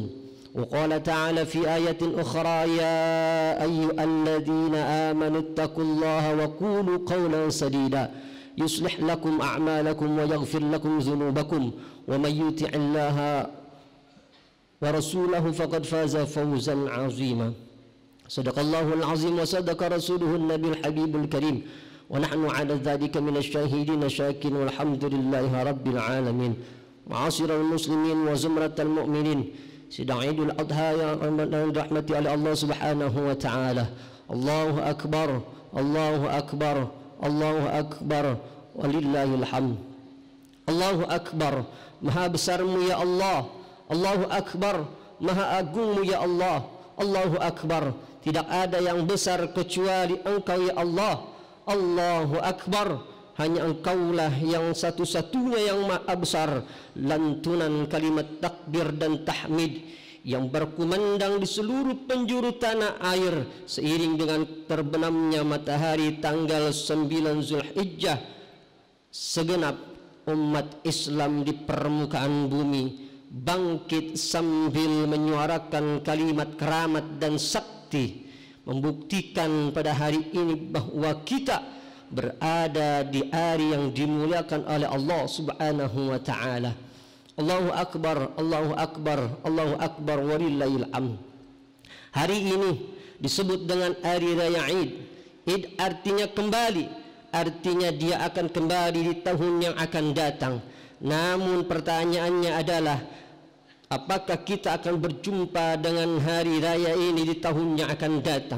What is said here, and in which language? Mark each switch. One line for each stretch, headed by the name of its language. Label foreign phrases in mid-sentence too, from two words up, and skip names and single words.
Arabic: وقال تعالى في آية أخرى يا أيها الذين آمنوا اتقوا الله وقولوا قولا سديدا يصلح لكم أعمالكم ويغفر لكم ذنوبكم ومن يطع الله ورسوله فقد فاز فوزا عظيما. صدق الله العظيم وصدق رسوله النبي الحبيب الكريم ونحن على ذلك من الشاهدين الشاكرين والحمد لله رب العالمين. معاشر المسلمين وزمرة المؤمنين
Indonesian: sidang Idul Adha yang dirahmati oleh Allah
Arabic: سبحانه وتعالى. الله أكبر الله أكبر الله أكبر ولله الحمد. الله أكبر,
Indonesian: maha besarmu ya Allah.
Arabic: الله أكبر,
Indonesian: maha agungmu ya Allah.
Arabic: الله أكبر,
Indonesian: tidak ada yang besar kecuali Engkau ya Allah.
Arabic: الله أكبر,
Indonesian: hanya Engkaulah yang satu-satunya yang maha besar. Lantunan kalimat takbir dan tahmid yang berkumandang di seluruh penjuru tanah air seiring dengan terbenamnya matahari tanggal 9 Zulhijjah, segenap umat Islam di permukaan bumi bangkit sambil menyuarakan kalimat keramat dan sakti, membuktikan pada hari ini bahwa kita berada di hari yang dimuliakan oleh Allah
Arabic: سبحانه وتعالى. الله أكبر الله أكبر الله أكبر ولله الحمد.
Indonesian: Hari ini disebut dengan hari raya Id. Id artinya kembali, artinya dia akan kembali di tahun yang akan datang. Namun pertanyaannya adalah apakah kita akan berjumpa dengan hari raya ini di tahun yang akan datang?